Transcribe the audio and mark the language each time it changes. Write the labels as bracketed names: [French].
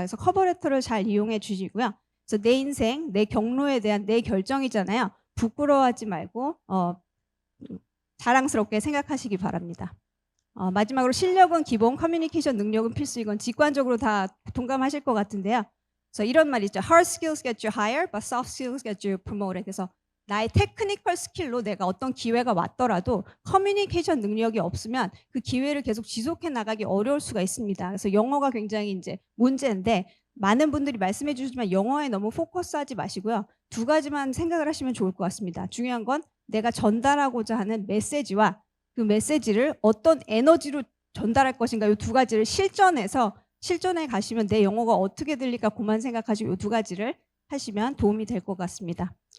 [Korean] 그래서 커버레터를 잘 이용해 주시고요. 그래서 내 인생, 내 경로에 대한 내 결정이잖아요. 부끄러워하지 말고 자랑스럽게 생각하시기 바랍니다. 마지막으로 실력은 기본, 커뮤니케이션 능력은 필수. 이건 직관적으로 다 동감하실 것 같은데요. 그래서 이런 말이 있죠. [English] Hard skills get you hired, but soft skills get you promoted. [Korean] 그래서 나의 테크니컬 스킬로 내가 어떤 기회가 왔더라도 커뮤니케이션 능력이 없으면 그 기회를 계속 지속해 나가기 어려울 수가 있습니다. 그래서 영어가 굉장히 이제 문제인데 많은 분들이 말씀해 주시지만 영어에 너무 포커스하지 마시고요. 두 가지만 생각을 하시면 좋을 것 같습니다. 중요한 건 내가 전달하고자 하는 메시지와 그 메시지를 어떤 에너지로 전달할 것인가 이 두 가지를 실전에 가시면 내 영어가 어떻게 들릴까 그만 생각하시고 이 두 가지를 하시면 도움이 될 것 같습니다.